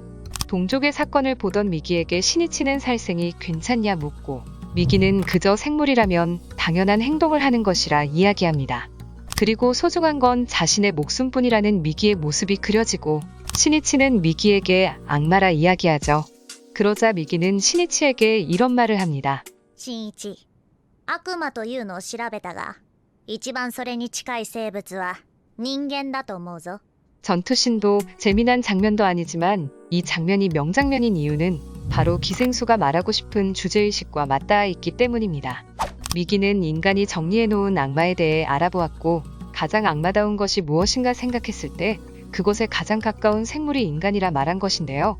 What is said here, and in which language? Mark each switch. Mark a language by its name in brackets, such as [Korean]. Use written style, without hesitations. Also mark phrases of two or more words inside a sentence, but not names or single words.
[Korean] 동족의 사건을 보던 미기에게 시니치는 살생이 괜찮냐 묻고 미기는 그저 생물이라면 당연한 행동을 하는 것이라 이야기합니다. 그리고 소중한 건 자신의 목숨뿐이라는 미기의 모습이 그려지고 시니치는 미기에게 악마라 이야기하죠. 그러자 미기는 시니치에게 이런 말을 합니다. [Japanese] 新一、悪魔というのを調べたが、一番それに近い生物は人間だと思うぞ。 [Korean] 전투신도 재미난 장면도 아니지만 이 장면이 명장면인 이유는 바로 기생수가 말하고 싶은 주제의식과 맞닿아 있기 때문입니다. 미기는 인간이 정리해놓은 악마에 대해 알아보았고 가장 악마다운 것이 무엇인가 생각했을 때 그것에 가장 가까운 생물이 인간이라 말한 것인데요.